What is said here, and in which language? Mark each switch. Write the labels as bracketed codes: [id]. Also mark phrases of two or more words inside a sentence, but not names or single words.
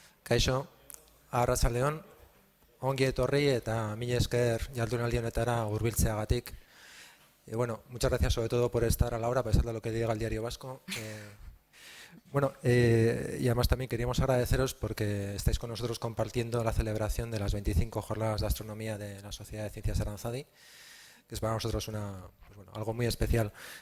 [eu] Kaixo, Arratsaldeon, ongi etorri eta mila esker jardunaldi honetara hurbiltzeagatik. [es] Bueno, muchas gracias sobre todo por estar a la hora, a pesar de lo que diga el Diario Vasco. Y además también queríamos agradeceros porque estáis con nosotros compartiendo la celebración de las 25 jornadas de astronomía de la Sociedad de Ciencias Aranzadi, que es para nosotros algo muy especial.